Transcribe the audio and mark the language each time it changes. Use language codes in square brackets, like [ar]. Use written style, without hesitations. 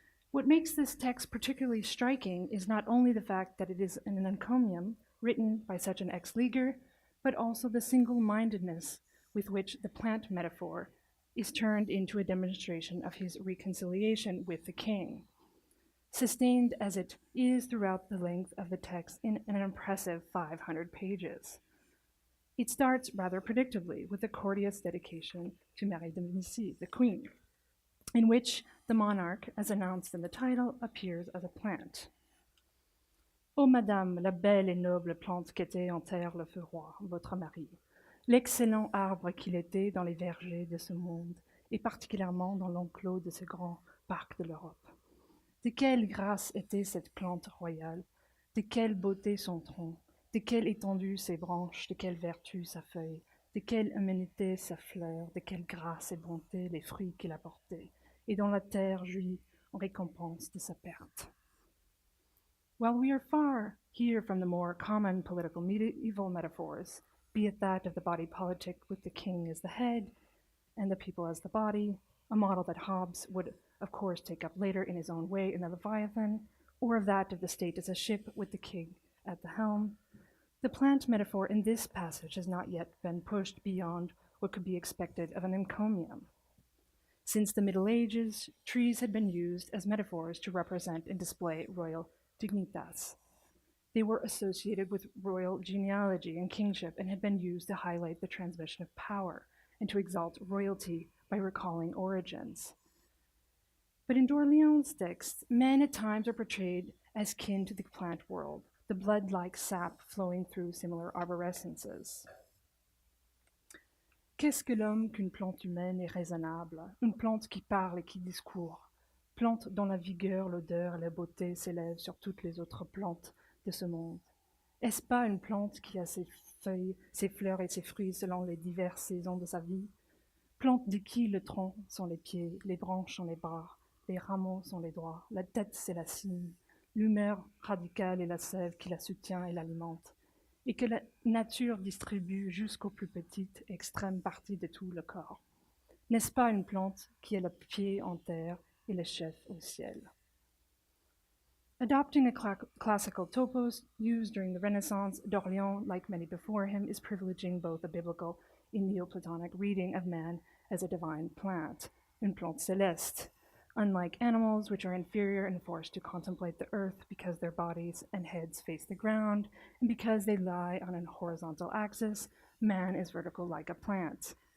[en] What makes this text particularly striking is not only the fact that it is an encomium written by such an ex-leaguer, but also the single-mindedness with which the plant metaphor is turned into a demonstration of his reconciliation with the king, sustained as it is throughout the length of the text in an impressive 500 pages. It starts rather predictably with a courteous dedication to Marie de Médicis, the queen, in which the monarch, as announced in the title, appears as a plant. [fr] Ô Madame, la belle et noble plante qu'était en terre le feu roi, votre mari, l'excellent arbre qu'il était dans les vergers de ce monde, et particulièrement dans l'enclos de ce grand parc de l'Europe. De quelle grâce était cette plante royale, de quelle beauté son tronc, de quelle étendue ses branches, de quelle vertu sa feuille, de quelle humanité sa fleur, de quelle grâce et bonté les fruits qu'il apportait, et dont la terre jouit en récompense de sa perte. [en] While we are far here from the more common political medieval metaphors, be it that of the body politic with the king as the head and the people as the body, a model that Hobbes would of course take up later in his own way in the Leviathan, or of that of the state as a ship with the king at the helm, the plant metaphor in this passage has not yet been pushed beyond what could be expected of an encomium. Since the Middle Ages, trees had been used as metaphors to represent and display royal dignitas. They were associated with royal genealogy and kingship and had been used to highlight the transmission of power and to exalt royalty by recalling origins. But in d'Orléans' text, men at times are portrayed as kin to the plant world, the blood-like sap flowing through similar arborescences. [fr] Qu'est-ce que l'homme qu'une plante humaine et raisonnable, une plante qui parle et qui discourt, plante dont la vigueur, l'odeur et la beauté s'élèvent sur toutes les autres plantes de ce monde? Est-ce pas une plante qui a ses feuilles, ses fleurs et ses fruits selon les diverses saisons de sa vie? Plante de qui le tronc sont les pieds, les branches sont les bras, les rameaux sont les doigts, la tête c'est la cime, l'humeur radicale est la sève qui la soutient et l'alimente, et que la nature distribue jusqu'aux plus petites extrêmes parties de tout le corps. N'est-ce pas une plante qui a le pied en terre et le chef au ciel? [en] Adopting a classical topos used during the Renaissance, d'Orléans, like many before him, is privileging both a biblical and Neoplatonic reading of man as a divine plant, [fr] une plante céleste. [en] Unlike animals, which are inferior and forced to contemplate the earth because their bodies and heads face the ground, and because they lie on a horizontal axis, man is vertical like a plant.